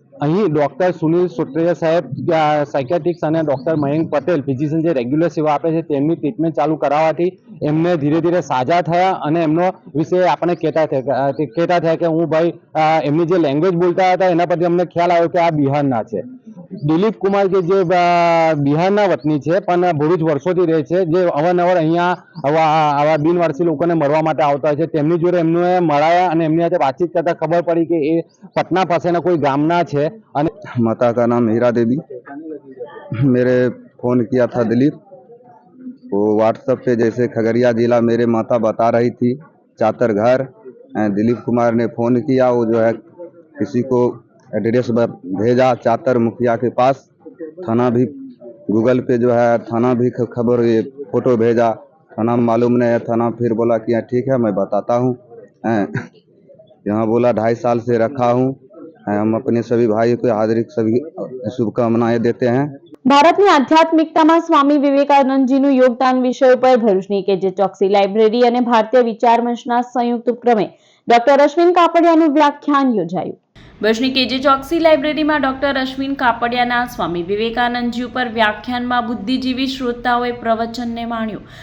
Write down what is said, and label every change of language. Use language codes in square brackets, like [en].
[gu] અહીં ડોક્ટર સુનિલ સોટ્રિયા સાહેબ સાયકેટ્રિક્સ અને ડોક્ટર મયંક પટેલ ફિઝિશિયન જે રેગ્યુલર સેવા આપે છે તેમની ટ્રીટમેન્ટ ચાલુ કરાવવાથી એમને ધીરે ધીરે સાજા થયા અને એમનો વિશે આપણે કહેતા થયા કે હું ભાઈ એમની જે લેંગ્વેજ બોલતા હતા એના પરથી અમને ખ્યાલ આવ્યો કે આ બિહારના છે. દિલીપ કુમાર કે જે બિહારના વતની છે પણ ભરૂચ વર્ષોથી રહે છે, જે અવારનવાર અહીંયા આવા બિનવારસી લોકોને મળવા માટે આવતા હોય છે. તેમની જોડે એમને મળાયા અને એમની સાથે વાતચીત કરતા ખબર પડી કે એ પટના પાસેના કોઈ ગામના છે. અને [hi] माता का नाम हीरा देवी, मेरे फ़ोन किया था दिलीप, वो व्हाट्सएप पे जैसे खगड़िया जिला मेरे माता बता रही थी चातर घर, दिलीप कुमार ने फ़ोन किया, वो जो है किसी को एड्रेस भेजा चातर मुखिया के पास, थाना भी गूगल पे जो है थाना भी खबर ये फ़ोटो भेजा, थाना में मालूम नहीं है, थाना फिर बोला कि ठीक है मैं बताता हूँ, यहाँ बोला 2.5 साल से रखा हूँ, हम अपने सभी भाइयों को हार्दिक सभी शुभकामनाएं देते हैं. [gu] ભારતની આધ્યાત્મિકતામાં સ્વામી વિવેકાનંદજીનું યોગદાન વિષય ઉપર ભરૂચની કેજે ચોકસી લાઇબ્રેરી અને ભારતીય વિચાર મંચના સંયુક્ત ઉપક્રમે ડોક્ટર અશ્વિન કાપડિયાનું વ્યાખ્યાન યોજાયું. ભરૂચની કેજે ચોકસી લાઇબ્રેરીમાં ડોક્ટર અશ્વિન કાપડિયાના સ્વામી વિવેકાનંદજી ઉપર વ્યાખ્યાનમાં બુદ્ધિજીવી શ્રોતાઓએ પ્રવચનને માણ્યું.